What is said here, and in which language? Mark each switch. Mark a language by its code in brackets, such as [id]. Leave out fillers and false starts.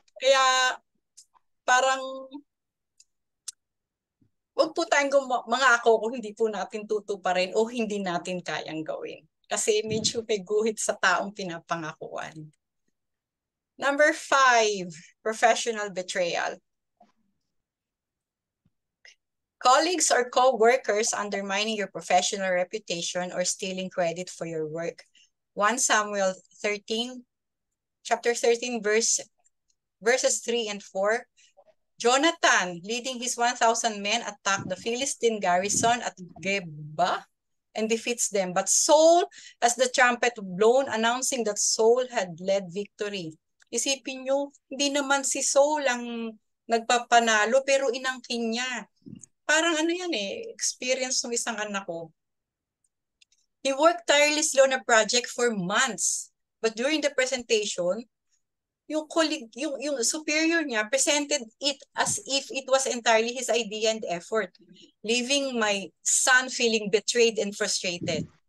[tl] Kaya parang wag po tayong mga ako kung hindi po natin tutuparin o hindi natin kayang gawin. Kasi medyo may guhit sa taong pinapangakuan. [en] Number 5, professional betrayal. Colleagues or co-workers undermining your professional reputation or stealing credit for your work. 1 Samuel 13, chapter 13, verses 3 and 4. Jonathan, leading his 1,000 men, attacked the Philistine garrison at Geba and defeats them. But Saul, as the trumpet blown, announcing that Saul had led victory. [tl] Isipin nyo, hindi naman si Saul ang nagpapanalo, pero inangkin niya. Parang ano yan experience ng isang anak ko. [en] He worked tirelessly on a project for months. But during the presentation, [tl] yung [en] colleague, yung superior niya presented it as if it was entirely his idea and effort, leaving my son feeling betrayed and frustrated.